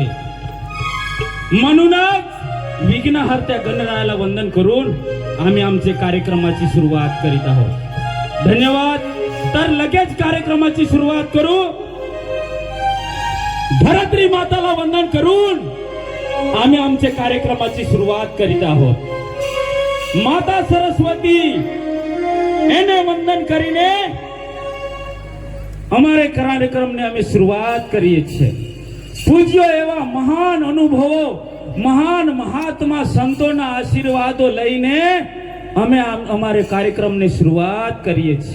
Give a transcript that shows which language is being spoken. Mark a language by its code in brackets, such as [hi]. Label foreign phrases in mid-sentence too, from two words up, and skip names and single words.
[mr] म्हणूनच विघ्नहर्त्या गणरायाला वंदन करून आम्ही आमचे कार्यक्रमाची सुरुवात करीत आहोत. धन्यवाद. तर लगेच कार्यक्रमाची सुरुवात करू. धरत्री माताला वंदन करून आम्ही आमचे कार्यक्रमाची सुरुवात करीत आहोत. [gu] माता सरस्वती એને વંદન કરીને અમારે કાર્યક્રમને અમે શરૂઆત કરીએ છીએ. પૂજ્ય એવા મહાન અનુભવો, મહાન મહાત્મા સંતોના આશીર્વાદો લઈને અમે અમારે કાર્યક્રમની શરૂઆત કરીએ છીએ.